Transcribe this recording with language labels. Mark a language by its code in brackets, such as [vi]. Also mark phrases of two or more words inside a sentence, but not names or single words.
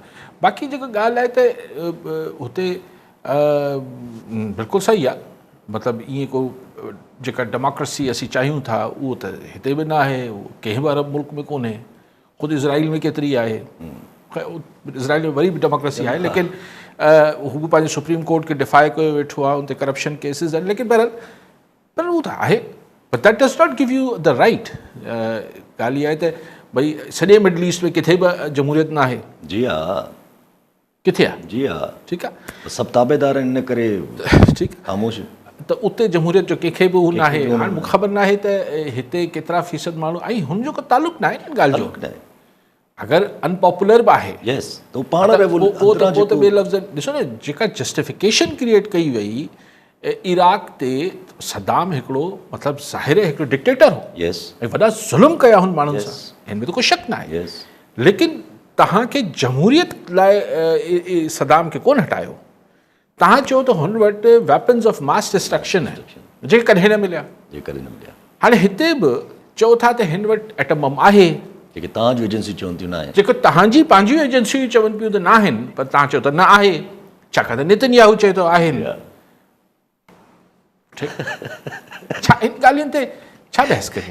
[sd] बाक़ी जेको ॻाल्हि आहे त हुते बिल्कुलु सही आहे, मतिलबु ईअं को जेका डेमोक्रेसी असीं चाहियूं था उहो त हिते बि न आहे, कंहिं बि अरब मुल्क में कोन्हे। ख़ुदि इज़राइल में केतिरी आहे, इज़राइल में वरी बि डेमोक्रेसी आहे, लेकिन हू बि पंहिंजे सुप्रीम कोर्ट खे डिफाए कयो वेठो आहे, उते करप्शन केसिस आहिनि, लेकिन बहरहाल पर उहो त आहे। [en] But that does not give you the right. [sd] ॻाल्हि इहा आहे त भई सॼे मिडल ईस्ट में किथे बि जमहूरियत न आहे। जी हा, किथे आहे? जी हा, ठीकु आहे, सभु ताबेदार आहिनि, इन करे ठीकु आहे, ख़ामोश। त उते जमहूरियत जो कंहिंखे बि हू न आहे। हाणे मूंखे ख़बर न आहे त हिते केतिरा फ़ीसद माण्हू, ऐं हुनजो को तालुक न आहे इन ॻाल्हि जो। अगरि अनपॉपुलर बि आहे त पाण ॿिए लफ़्ज़ ॾिसो न, जेका जस्टिफिकेशन क्रिएट कई वई इराक ते, सदाम हिकिड़ो मतिलबु ज़ाहिर हिकिड़ो डिक्टेटर हो ऐं वॾा ज़ुल्म कया हुन माण्हुनि सां, हिन में त कोई शक न आहे। लेकिन तव्हांखे जमहूरियत लाइ सदाम खे कोन हटायो। तव्हां चयो त हुन वटि [en] weapons of mass destruction [sd] आहिनि जेके कॾहिं न मिलिया। हाणे हिते बि चओ था त हिन वटि एटम बम आहे, जेके तव्हांजूं एजेंसियूं चवनि थियूं न आहे, जेको तव्हांजी पंहिंजियूं एजेंसियूं चवनि पियूं त न आहिनि, पर तव्हां चओ त न आहे, छाकाणि त नेतन्याहू चए थो आहिनि। छा इन ॻाल्हियुनि ते छा बहस करे?